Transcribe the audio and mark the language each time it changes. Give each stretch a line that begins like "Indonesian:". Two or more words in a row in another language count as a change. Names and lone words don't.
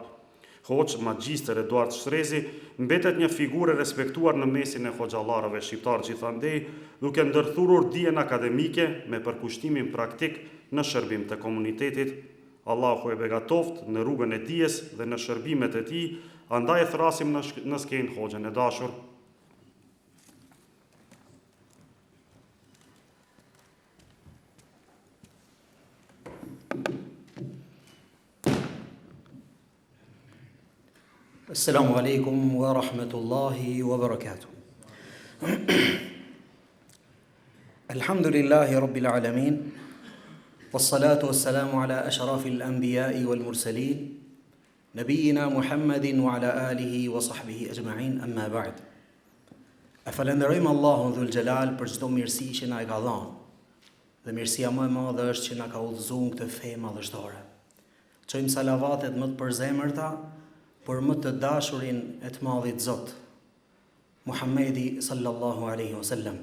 Albanian: Hoxh Magjistër Eduard Shtrezi mbetet një figurë e respektuar në mesin e hoxhallarëve shqiptar gjithandej, duke ndërthurur dijen akademike me përkushtimin praktik në shërbim të komunitetit. Allahu e begatoft në rrugën e dijes dhe në shërbimet e tij, andaj e thrasim në skenë hoxhën e dashur.
Arabic: السلام عليكم ورحمة الله وبركاته. الحمد لله رب العالمين والصلاة والسلام على أشرف الأنبياء والمرسلين نبينا محمد وعلى آله وصحبه أجمعين أما بعد.
Albanian: E falenderojmë Allahun
Arabic: ذو الجلال
Albanian: për çdo mirësi që na e ka dhënë. Dhe mirësia më e madhe është që na ka udhëzuar këtë fe madhështore. Çojmë salavatet më të përzemërta për më të dashurin e të madhit Zot, Muhammedi
Arabic: صلى الله عليه وسلم.